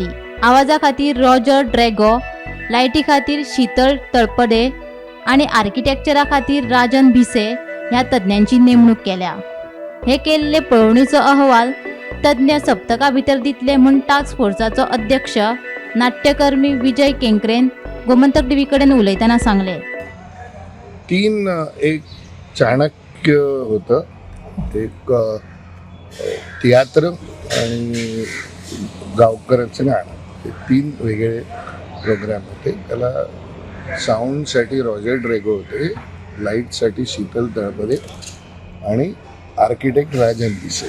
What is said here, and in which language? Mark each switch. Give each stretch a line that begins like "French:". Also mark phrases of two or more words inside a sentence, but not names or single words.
Konkani: आवाजा खातीर रॉजर ड्रॅगो, लायटी खातीर शीतल तळपदे आणि आर्किटेक्चरा खातीर राजन भिसे ह्या तज्ञांची नेमणूक केल्या। हे केल्ले पळोवणीचो अहवाल तज्ञ सप्तका भितर दितले म्हूण टास्क फोर्साचो अध्यक्ष नाट्यकर्मी विजय केंकरेन गोमंतक टीव्ही कडेन उलयतना सांगले।
Marathi: 3 एक चाणक्य होतं, एक तियात्र आणि गावकऱ्याचं गाणं, हे 3 वेगळे प्रोग्राम होते। त्याला साऊंडसाठी रॉजर ड्रेगो होते, लाईटसाठी शीतल तळपदे आणि आर्किटेक्ट राजन भिसे।